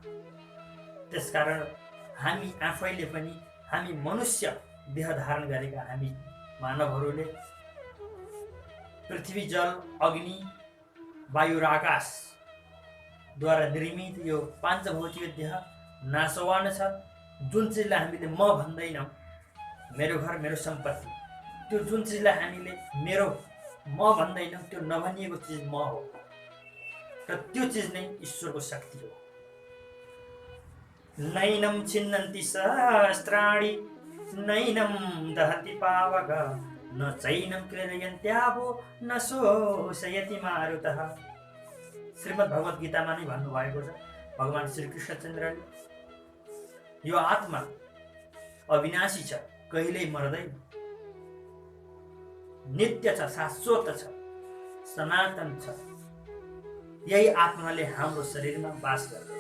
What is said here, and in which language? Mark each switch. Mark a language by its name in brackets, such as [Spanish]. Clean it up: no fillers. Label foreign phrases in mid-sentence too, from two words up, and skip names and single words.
[Nepali] त्यसकारण हामी आफैले पनि, हामी मनुष्य देह धारण गरेका हामी मानवहरूले पृथ्वी, जल, अग्नि, वायु र आकाशद्वारा निर्मित यो पाञ्चभौतिक देह नाशवान छ। जुन चिजलाई हामीले म भन्दैनौँ, मेरो घर मेरो सम्पत्ति, त्यो जुन चिजलाई हामीले मेरो म भन्दैनौँ, त्यो नभनिएको चिज म हो र त्यो चिज नै ईश्वरको शक्ति हो। [Sanskrit] नैनं छिन्नन्ति सहस्राणि नैनं दहति पावक न चैनं क्लेदयन्त्यापो न शोषयति मारुतः। [Nepali] श्रीमद् भगवत गीतामा नै भन्नुभएको छ भगवान श्री कृष्णचन्द्रले, यो आत्मा अविनाशी छ, कहिल्यै मर्दैन, नित्य छ, शाश्वत छ, सनातन छ। यही आत्माले हाम्रो शरीरमा वास गर्दछ।